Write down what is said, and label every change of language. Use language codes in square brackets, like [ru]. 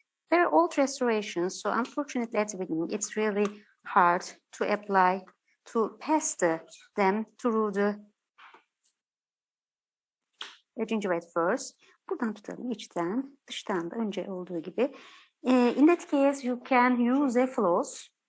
[en] There are old restorations, so unfortunately at the beginning it's really hard to pass the dam through the gingiva first. [tr] Buradan tutalım, içten, dıştan da önce olduğu gibi. [en] In that case you can use a floss.